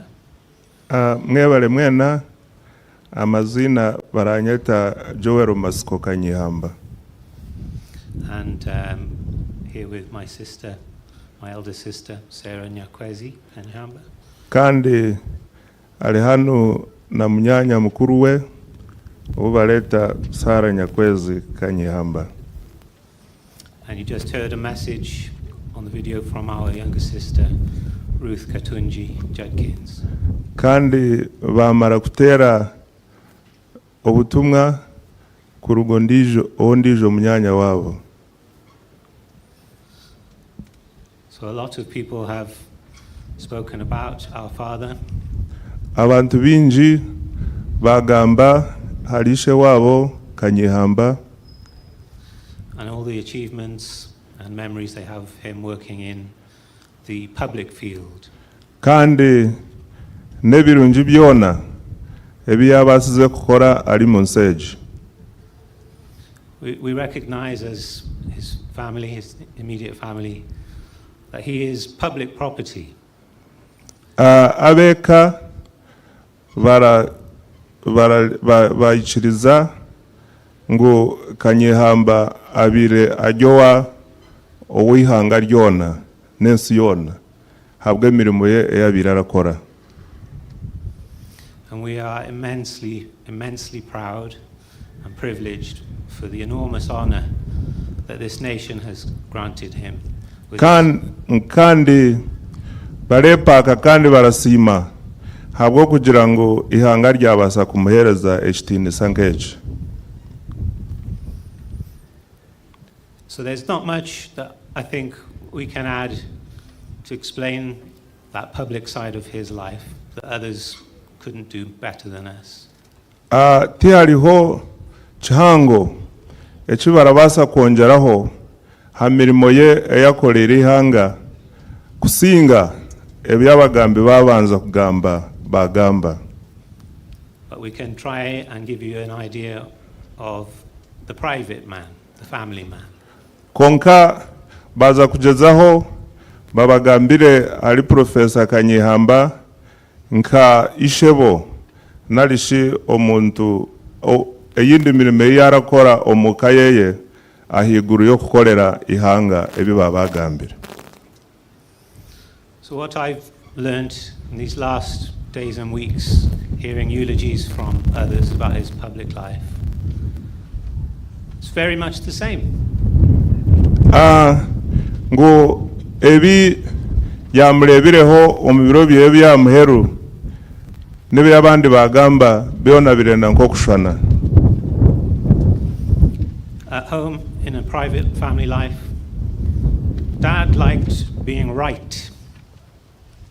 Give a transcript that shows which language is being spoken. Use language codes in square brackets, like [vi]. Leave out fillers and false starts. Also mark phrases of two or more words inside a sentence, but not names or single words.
[cgg] Mwebale mwena amazina baranyeta Joel Masiko Kanyeihamba. [en] And here with my sister, my elder sister, Sarah Nyakwezi Kanyeihamba. [cgg] Kandi ali hano na mnyanya mukuru we ubaleta Sarah Nyakwezi Kanyeihamba. [en] And you just heard a message on the video from our younger sister, Ruth Katunji Judkins. [cgg] Kandi bamara kutera obutumwa ku rugo ndijo mnyanya wabo. [en] So a lot of people have spoken about our father. [cgg] Abantu binji bagamba halishe wabo Kanyeihamba. [en] And all the achievements and memories they have of him working in the public field. [cgg] Kandi nebirungi byona ebiyabasize kukora ali mu nseegi. [en] We recognize as his family, his immediate family, that he is public property. [cgg] Abeka bayikiriza ngo Kanyeihamba abire ajyowa owihanga ryona n'ensi yona habwe emirimo ye eyabire arakora. [en] And we are immensely proud and privileged for the enormous honor that this nation has granted him. [cgg] Kandi barepaka kandi barasima habwo kugira ngo ihanga ryabasa kumuhereza ekitiinisa nk'eki. [en] So there's not much that I think we can add to explain that public side of his life that others couldn't do better than us. [cgg] Tihariho kihango eki barabasa kwongeraho ha mirimo ye eyakolera ihanga kusinga ebyabagambi babanza kugamba bagamba. [en] But we can try and give you an idea of the private man, the family man. [cgg] Konka baza kugezaho babagambire ali Professor Kanyeihamba nka ishebo nalishi omuntu eyindi mirimo yarakora omuka yeye ahiguru yo kukolera ihanga ebi babagambire. [en] So what I've learned in these last days and weeks, hearing eulogies from others about his public life, it's very much the same. [cgg] Ngo ebi yamurebireho omubiro bye byamuheru nebe abandi bagamba byona birenda nko kushana. [en] At home, in a private family life, Dad liked being right.